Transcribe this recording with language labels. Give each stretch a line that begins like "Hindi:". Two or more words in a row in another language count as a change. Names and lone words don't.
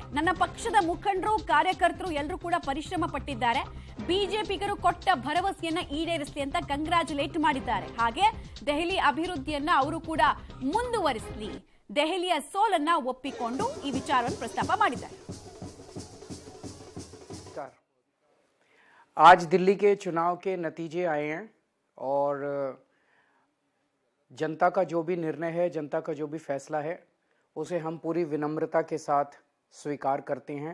Kannada: ನನ್ನ ಪಕ್ಷದ ಮುಖಂಡರು, ಕಾರ್ಯಕರ್ತರು ಎಲ್ಲರೂ ಕೂಡ ಪರಿಶ್ರಮ ಪಟ್ಟಿದ್ದಾರೆ. ಬಿಜೆಪಿಗರು ಕೊಟ್ಟ ಭರವಸೆಯನ್ನ ಈಡೇರಿಸಲಿ ಅಂತ ಕಂಗ್ರಾಚುಲೇಟ್ ಮಾಡಿದ್ದಾರೆ. ಹಾಗೆ ದೆಹಲಿ ಅಭಿವೃದ್ಧಿಯನ್ನ ಅವರು ಕೂಡ ಮುಂದುವರಿಸಲಿ, ದೆಹಲಿಯ ಸೋಲನ್ನ ಒಪ್ಪಿಕೊಂಡು ಈ ವಿಚಾರವನ್ನು ಪ್ರಸ್ತಾಪ ಮಾಡಿದ್ದಾರೆ.
Hindi: आज दिल्ली के चुनाव के नतीजे आए हैं और जनता का जो भी निर्णय है, जनता का जो भी फैसला है, उसे हम पूरी विनम्रता के साथ स्वीकार करते हैं.